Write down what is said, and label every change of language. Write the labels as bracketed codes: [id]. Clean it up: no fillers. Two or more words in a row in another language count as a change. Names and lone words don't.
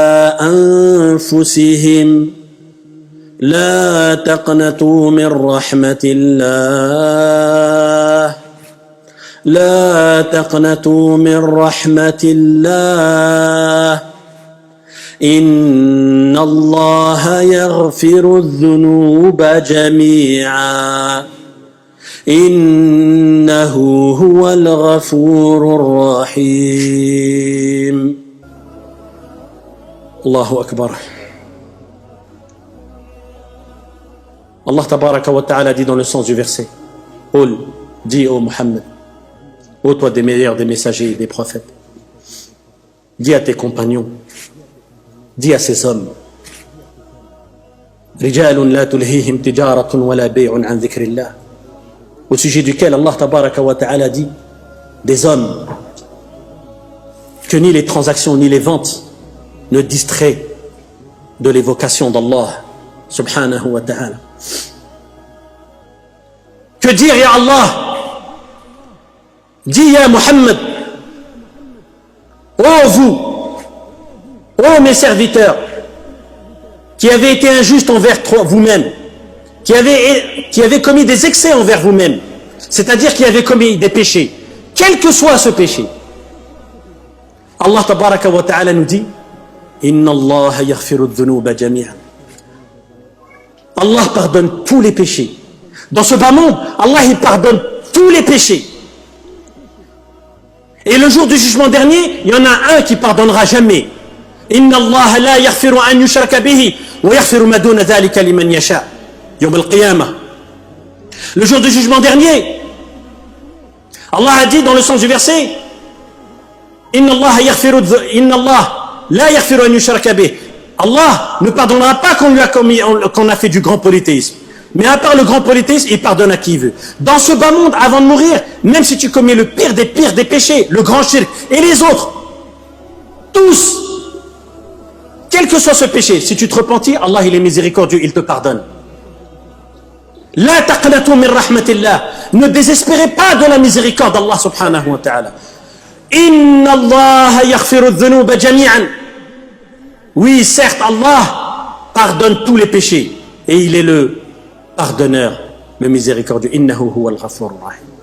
[ar] أنفسهم لا تقنطوا من رحمة الله لا تقنطوا من رحمة الله إن الله يغفر الذنوب جميعا إنه هو الغفور الرحيم. [fr] الله أكبر. [ar] الله تبارك وتعالى [fr] dit dans le sens du verset, Qul, dis ô Muhammad, ô toi des meilleurs des messagers et des prophètes, dis à tes compagnons, dis à ces hommes, [ar] رجال لا تلهيهم تجارة ولا بيع عن ذكر الله [fr] au sujet duquel [ar] الله تبارك وتعالى [fr] dit des hommes que ni les transactions ni les ventes ne distraient de l'évocation d'Allah [ar] سبحانه وتعالى. [fr] Que dire, [ar] يا الله? [fr] Dis, ya Muhammad, ô vous, ô mes serviteurs, qui avez été injustes envers vous-même, qui avez commis des excès envers vous-même, c'est-à-dire qui avez commis des péchés, quel que soit ce péché. [ar] الله تبارك وتعالى [fr] nous dit [ar] إن الله يغفر الذنوب جميعا. [fr] Allah pardonne tous les péchés. Dans ce bas monde, Allah il pardonne tous les péchés. Et le jour du jugement dernier, il y en a un qui pardonnera jamais. [ar] إن الله لا يغفر أن يشرك به ويغفر ما دون ذلك لمن يشاء. يوم القيامة. [fr] Le jour du jugement dernier, Allah a dit dans le sens du verset [ar] إن الله لا يغفر أن يشرك به. [fr] Allah ne pardonnera pas qu'on a fait du grand polythéisme. Mais à part le grand polythéisme, il pardonne à qui il veut. Dans ce bas monde, avant de mourir, même si tu commets le pire des péchés, le grand shirk, et les autres, tous, quel que soit ce péché, si tu te repentis, Allah il est miséricordieux, il te pardonne. [ar] لا تقنطوا من رحمة الله. [fr] Ne désespérez pas de la miséricorde d'Allah [ar] سبحانه وتعالى. إن الله يغفر الذنوب جميعا. [fr] Oui, certes, Allah pardonne tous les péchés. Et il est le pardonneur, le miséricordieux. [ar] إنه هو الغفور الرحيم.